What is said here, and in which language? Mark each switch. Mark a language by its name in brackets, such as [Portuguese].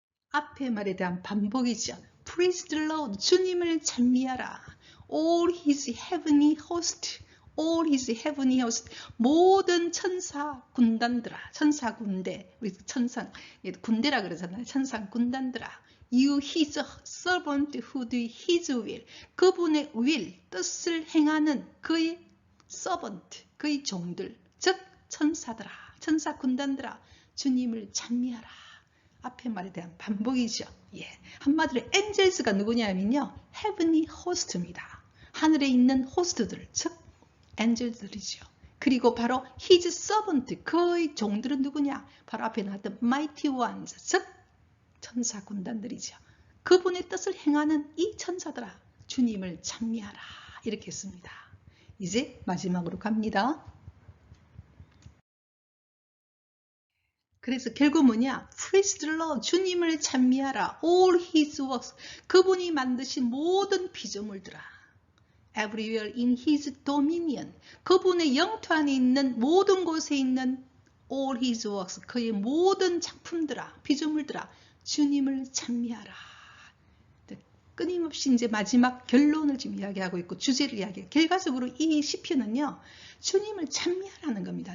[Korean] 앞의 말에 대한 반복이죠. [English] Praise the Lord. [Korean] 주님을 찬미하라. [English] All his heavenly host. All his heavenly host. [Korean] 모든 천사 군단들아. 천사 군대. 우리 천상 군대라 그러잖아요. 천상 군단들아. [English] You his servant who do his will. [Korean] 그분의 will, 뜻을 행하는 그의 servant, 그의 종들. 즉 천사들아. 천사 군단들아. 주님을 찬미하라. 앞의 말에 대한 반복이죠. 예. 한마디로 엔젤스가 누구냐면요. [English] heavenly host입니다. [Korean] 하늘에 있는 호스트들, 즉 엔젤들이죠. 그리고 바로 [English] his servant, [Korean] 그의 종들은 누구냐? 바로 앞에 나왔던 [English] mighty ones, [Korean] 즉 천사 군단들이죠. 그분의 뜻을 행하는 이 천사들아, 주님을 찬미하라. 이렇게 했습니다. 이제 마지막으로 갑니다. 그래서 결국 뭐냐? [English] Praise the Lord. [Korean] 주님을 찬미하라. [English] All his works. [Korean] 그분이 만드신 모든 피조물들아. [English] Everywhere in his dominion. [Korean] 그분의 영토 안에 있는 모든 곳에 있는 [English] all his works. [Korean] 그의 모든 작품들아, 피조물들아. 주님을 찬미하라. 끊임없이 이제 마지막 결론을 지금 이야기하고 있고 주제를 이야기해요. 결과적으로 이 시편은요. 주님을 찬미하라는 겁니다.